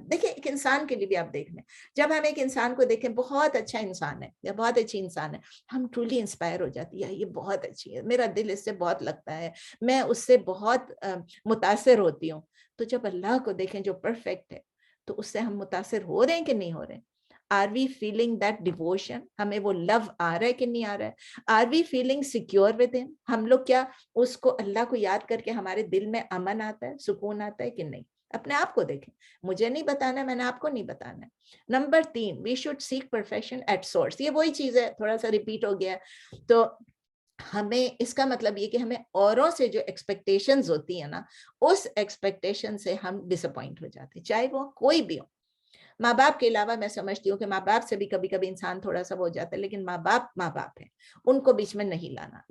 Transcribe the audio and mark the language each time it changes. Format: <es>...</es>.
<hi>देखिए एक इंसान के लिए भी आप देख लें, जब हम एक इंसान को देखें बहुत अच्छा इंसान है या बहुत अच्छी इंसान है, हम ट्रूली इंस्पायर हो जाती है, ये बहुत अच्छी है, मेरा दिल इससे बहुत लगता है, मैं उससे बहुत मुतासिर होती हूँ। तो जब अल्लाह को देखें जो परफेक्ट है, तो उससे हम मुतासिर हो रहे हैं कि नहीं हो रहे हैं।</hi> <en>Are we feeling that devotion?</en> <hi>हमें वो love आ रहा है कि नहीं आ रहा है?</hi> <en>Are we feeling secure with him?</en> <hi>हम लोग क्या उसको अल्लाह को याद करके हमारे दिल में अमन आता है, सुकून आता है कि नहीं? अपने आप को देखें, मुझे नहीं बताना है, मैंने आपको नहीं बताना है.</hi> <en>Number 3, we should seek perfection at source.</en> <hi>ये वही चीज है, थोड़ा सा रिपीट हो गया. तो हमें इसका मतलब ये कि हमें औरों से जो एक्सपेक्टेशंस होती है ना, उस एक्सपेक्टेशन से हम डिसअपॉइंट हो जाते हैं, चाहे वो कोई भी हो. माँ बाप के अलावा मैं समझती हूँ कि माँ बाप से भी कभी कभी इंसान थोड़ा सा हो जाता है, लेकिन माँ बाप है, उनको बीच में नहीं लाना.</hi>